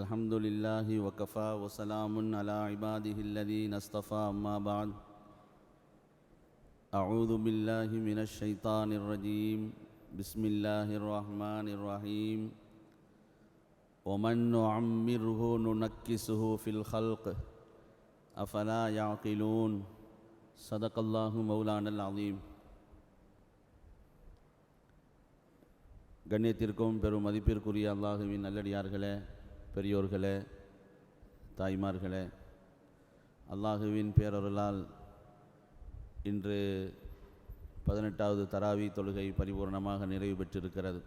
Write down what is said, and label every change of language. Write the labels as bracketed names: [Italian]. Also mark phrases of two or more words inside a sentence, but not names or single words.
[Arabic] الحمد لله وكفى وسلام على عباده الذين اصطفى أما بعد أعوذ بالله من الشيطان الرجيم بسم الله الرحمن الرحيم ومن نعمره ننكسه في الخلق أفلا يعقلون صدق الله مولانا العظيم. [Tamil] கண்ணியத்திற்கும் பெரும் மதிப்பிற்குரிய அல்லாஹுவின் நல்லடியார்களே, பெரியோர்களே, தாய்மார்களே, அல்லாஹுவின் பேரருளால் இன்று 18வது தராவி தொழுகை பரிபூர்ணமாக நிறைவு பெற்றிருக்கிறது.